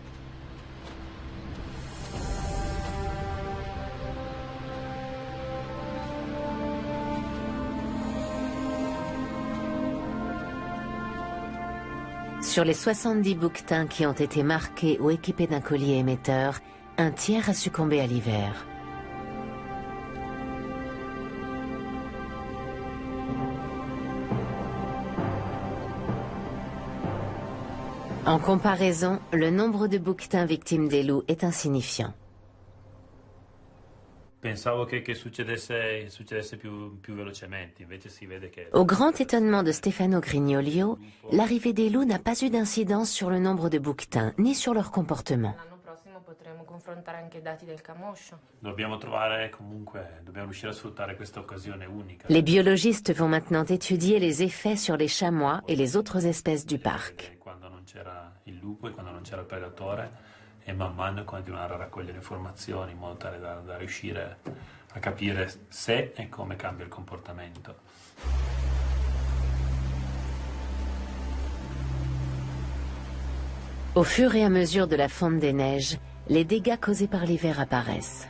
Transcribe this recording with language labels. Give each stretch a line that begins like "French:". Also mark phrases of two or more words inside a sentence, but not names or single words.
French: Sur les 70 bouquetins qui ont été marqués ou équipés d'un collier émetteur, un tiers a succombé à l'hiver. En comparaison, le nombre de bouquetins victimes des loups est insignifiant.
Italian: Pensavo che succedesse più velocemente, invece si vede che...
French: Au grand étonnement de Stefano Grignolio, l'arrivée des loups n'a pas eu d'incidence sur le nombre de bouquetins, ni sur leur comportement.
Italian: Dobbiamo riuscire a sfruttare questa occasione unica.
French: Les biologistes vont maintenant étudier les effets sur les chamois et les autres espèces du parc.
Italian: Quando non c'era il lupo e quando non c'era il predatore, e man mano continuare a raccogliere informazioni in modo tale da riuscire a capire se e come cambia il comportamento.
French: Au fur et à mesure de la fonte des neiges, les dégâts causés par l'hiver apparaissent.